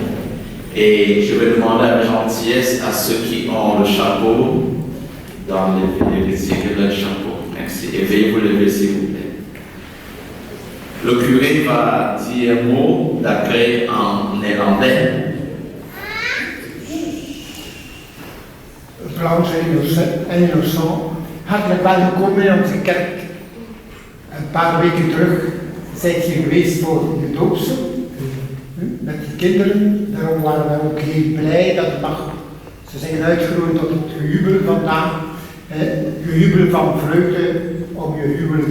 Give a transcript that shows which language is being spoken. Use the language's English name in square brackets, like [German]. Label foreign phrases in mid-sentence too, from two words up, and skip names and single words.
[French] Et je vais demander la gentillesse à ceux qui ont le chapeau dans les que le chapeau. Merci. Et veuillez vous lever s'il vous plaît. Le curé va dire un mot d'accueil en néerlandais. [Dutch] Blanche en Innocent, hartelijk welkom in onze kerk. Een paar weken terug zijt je geweest voor de doopsel met de kinderen. Daarom waren we ook heel blij dat het mag. Ze zijn uitgeroeid tot het gejubel vandaag. Gejubel van vreugde om je huwelijk.